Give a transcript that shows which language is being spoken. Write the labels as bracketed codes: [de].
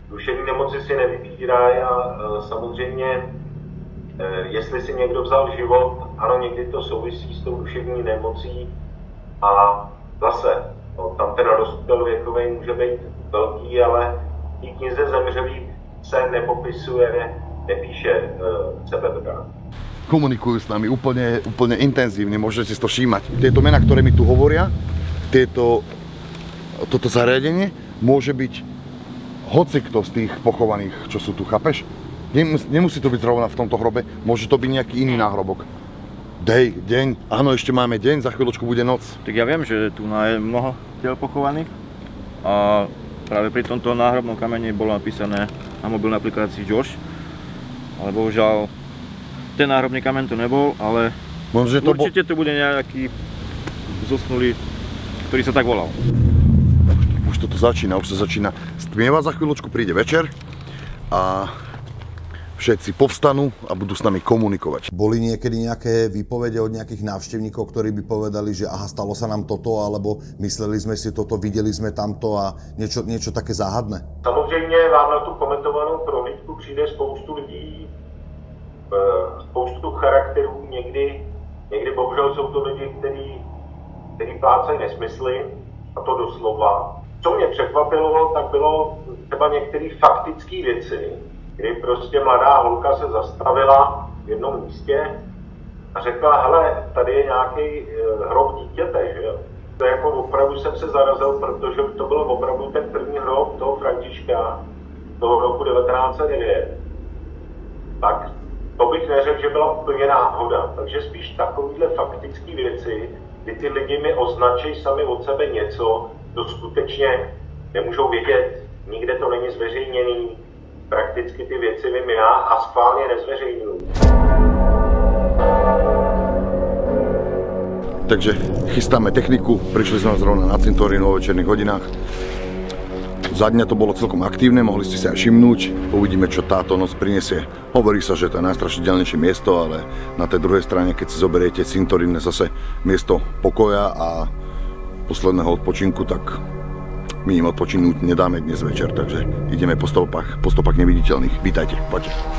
[cs] Duševní nemoci si nevybírají a samozřejmě, jestli si někdo vzal život, ano, někdy to souvisí s tou duševní nemocí a zase, tam ten útel věkový může být velký, ale v té knize Zemřelých se nepopisuje, nepíše sebevrat. [sk] Komunikujú s nami úplne intenzívne, môžete si to všímať. Tieto mená, ktoré mi tu hovoria, toto zariadenie môže byť hocikto z tých pochovaných, čo sú tu, chápeš? Nemusí to byť zrovna v tomto hrobe, môže to byť nejaký iný náhrobok. Deň, áno, ešte máme deň, za chvíľočku bude noc. Tak ja viem, že tu je mnoho tiel pochovaných a práve pri tomto náhrobnom kameni bolo napísané na mobilnej aplikácii Josh, ale bohužiaľ ten náhrobný kameň to nebol, ale určite to bude nejaký zosnulý, ktorý sa tak volal. Už sa začína stmievať, za chvíľočku príde večer a všetci povstanú a budú s nami komunikovať. Boli niekedy nejaké výpovede od nejakých návštevníkov, ktorí by povedali, že aha, stalo sa nám toto, alebo mysleli sme si toto, videli sme tamto a niečo také záhadné? [cs] Samozřejmě vám na tu komentovanou prohlídku přijde spoustu lidí, spoustu charakterů, někdy bohužel jsou to lidi, kteří plácají nesmysly, a to doslova. Co mě překvapilo, tak bylo třeba některé faktické věci, kdy prostě mladá holka se zastavila v jednom místě a řekla, hele, tady je nějaký hrob dítěte, že jo. To jako opravdu jsem se zarazil, protože to byl opravdu ten první hrob toho Františka, toho roku 1909. Tak to bych neřekl, že byla úplně náhoda. Takže spíš takovýhle faktické věci, kdy ty lidi mi označí sami od sebe něco, to skutečně nemůžou vědět, nikde to není zveřejněný, prakticky ty věci vím já a schválně nezveřejňuju. [sk] Takže chystáme techniku, prišli sme zrovna na cintorín vo večerných hodinách. Za dňa to bolo celkom aktívne, mohli ste si aj všimnúť. Uvidíme, čo táto noc prinesie. Hovorí sa, že to je najstrašidelnejšie miesto, ale na tej druhej strane, keď si zoberiete cintorín, zase miesto pokoja a posledného odpočinku, tak my im odpočinúť nedáme dnes večer, takže ideme po stopách neviditeľných. Vítajte, poďte.